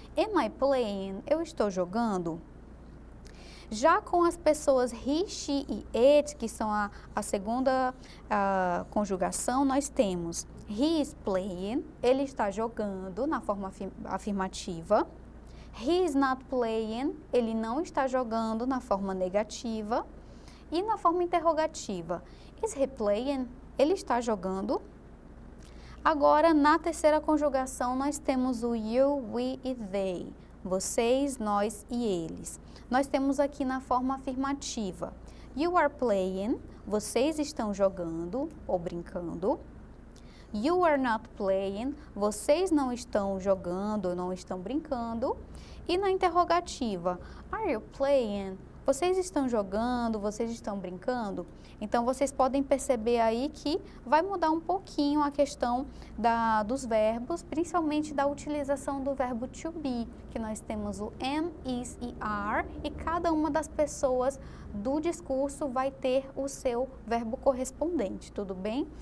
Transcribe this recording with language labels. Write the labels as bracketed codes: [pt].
[en] Am I playing? [pt] Eu estou jogando? Já com as pessoas he, she e it, que são a segunda conjugação, nós temos [en] he is playing, [pt] ele está jogando, na forma afirmativa. [en] He is not playing, [pt] ele não está jogando, na forma negativa. E na forma interrogativa, [en] is he playing? [pt] Ele está jogando? Agora, na terceira conjugação, nós temos o you, we e they. Vocês, nós e eles. Nós temos aqui na forma afirmativa. [en] You are playing, [pt] vocês estão jogando ou brincando. [en] You are not playing, [pt] vocês não estão jogando ou não estão brincando. E na interrogativa, [en] are you playing? [pt] Vocês estão jogando, vocês estão brincando? Então, vocês podem perceber aí que vai mudar um pouquinho a questão dos verbos, principalmente da utilização do verbo to be, que nós temos o am, is e are, e cada uma das pessoas do discurso vai ter o seu verbo correspondente, tudo bem?